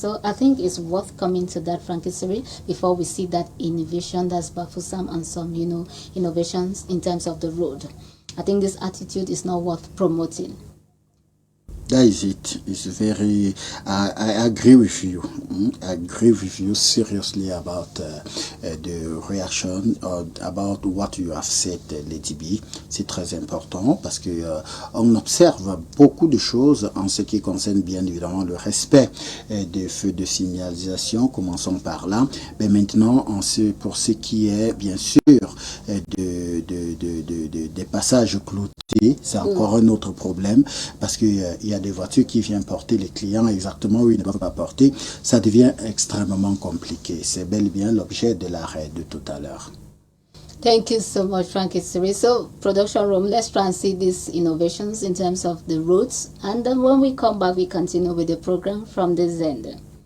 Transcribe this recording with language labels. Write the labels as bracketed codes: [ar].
[en] So I think it's worth coming to that, Frankie Suri, before we see that innovation that's Bafusam and some innovations in terms of the road. I think this attitude is not worth promoting. That is it. It's very. I agree with you. I agree with you seriously about the reaction about what you have said, Lady B. [fr] C'est très important parce que on observe beaucoup de choses en ce qui concerne bien évidemment le respect des feux de signalisation. Commençons par là. Mais maintenant, pour ce qui est bien sûr des passages cloutés, c'est encore un autre problème parce que il y a des voitures qui viennent porter les clients exactement où ils ne doivent pas porter. Ça devient extrêmement compliqué. C'est bel et bien l'objet de l'arrêt de tout à l'heure. [en] Thank you so much, Frankie Siri. So, production room, let's try and see these innovations in terms of the routes. And then when we come back, we continue with the program from this end.